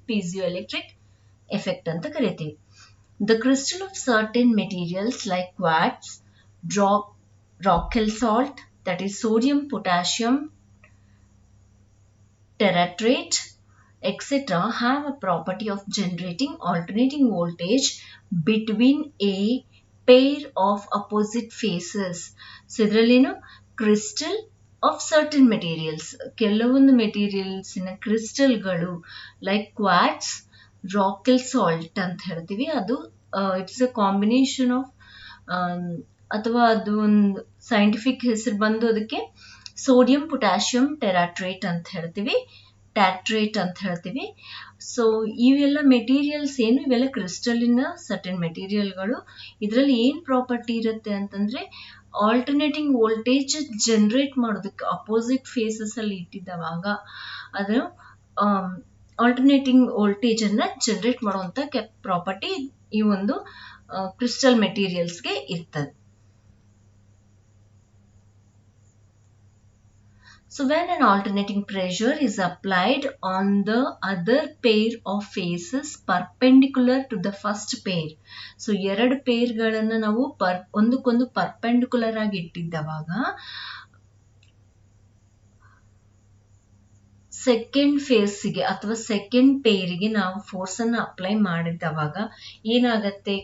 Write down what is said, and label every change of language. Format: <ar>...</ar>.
<en>piezoelectric effect</en> <kn>ಅಂತ ಕರಿತೀವಿ.</kn> <en>The crystal of certain materials like quartz, Rochelle salt, that is sodium, potassium, terratrate, etc. have a property of generating alternating voltage between a pair of opposite phases.</en> <kn>So ಇದರಲ್ಲೇನು? Crystal of certain materials, ಕೆಲವೊಂದು ಮೆಟೀರಿಯಲ್ಸಿನ ಕ್ರಿಸ್ಟಲ್ಗಳು like quartz, ರಾಕೆಲ್ salt ಅಂತ ಹೇಳ್ತೀವಿ. ಅದು</kn> <en>it's a combination of,</en> <kn>ಅಥವಾ ಅದು ಒಂದು scientific ಹೆಸರು ಬಂದು ಅದಕ್ಕೆ ಸೋಡಿಯಂ, ಪೊಟ್ಯಾಷಿಯಂ ಟೆರಾಟ್ರೇಟ್ ಅಂತ ಹೇಳ್ತೀವಿ, ಟ್ಯಾಟ್ರೇಟ್ ಅಂತ ಹೇಳ್ತೀವಿ. ಸೊ ಇವೆಲ್ಲ ಮೆಟೀರಿಯಲ್ಸ್ ಏನು, ಇವೆಲ್ಲ ಕ್ರಿಸ್ಟಲಿನ ಸರ್ಟನ್ ಮೆಟೀರಿಯಲ್ಗಳು. ಇದರಲ್ಲಿ ಏನು ಪ್ರಾಪರ್ಟಿ ಇರುತ್ತೆ ಅಂತಂದ್ರೆ, ಆಲ್ಟರ್ನೇಟಿಂಗ್ ವೋಲ್ಟೇಜ್ ಜನರೇಟ್ ಮಾಡೋದಕ್ಕೆ ಅಪೋಸಿಟ್ ಫೇಸಸ್ ಅಲ್ಲಿ ಇಟ್ಟಿದ್ದವಾಗ ಅದು ಆಲ್ಟರ್ನೇಟಿಂಗ್ ವೋಲ್ಟೇಜ್ ಅನ್ನ ಜನರೇಟ್ ಮಾಡುವಂತ ಪ್ರಾಪರ್ಟಿ ಈ ಒಂದು ಕ್ರಿಸ್ಟಲ್ ಮೆಟೀರಿಯಲ್ಸ್ಗೆ ಇರ್ತದೆ.</kn> <en>So when an alternating pressure is applied on the other pair of faces perpendicular to the first pair, so</en> <kn>ಎರಡು ಪೇರ್ಗಳನ್ನು ನಾವು ಒಂದಕ್ಕೊಂದು ಪರ್ಪೆಂಡಿಕ್ಯುಲರ್ ಆಗಿ ಇಟ್ಟಿದ್ದವಾಗ ಸೆಕೆಂಡ್ ಫೇಸ್ಗೆ ಅಥವಾ ಸೆಕೆಂಡ್ ಪೇರಿಗೆ ನಾವು ಫೋರ್ಸ್ ಅನ್ನು ಅಪ್ಲೈ ಮಾಡಿದವಾಗ ಏನಾಗುತ್ತೆ?</kn>